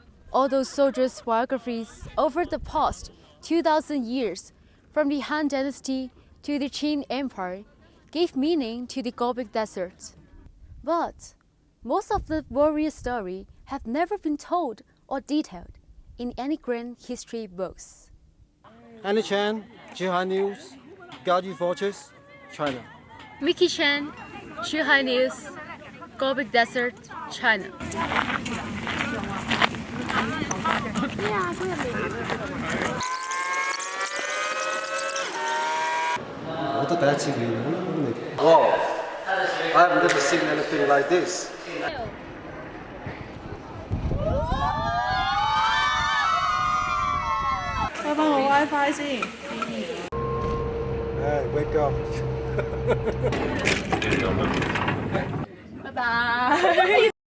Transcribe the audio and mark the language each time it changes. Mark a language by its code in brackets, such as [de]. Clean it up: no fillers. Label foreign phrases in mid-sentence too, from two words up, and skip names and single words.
[en] All those soldiers' biographies over the past 2,000 years, from the Han Dynasty to the Qing Empire, gave meaning to the Gobi Desert. But most of the warrior stories have never been told or detailed in any grand history books. Annie Chan, Chu Hai News, Gobi Fortress, China. Mickey Chen, Chu Hai News, Gobi Desert, China. [yue] 我都第一次見， [en] Wow, I've never seen anything like this. [yue] 開返個 WiFi 先。 [en] Hey, wake up. [yue] 拜拜。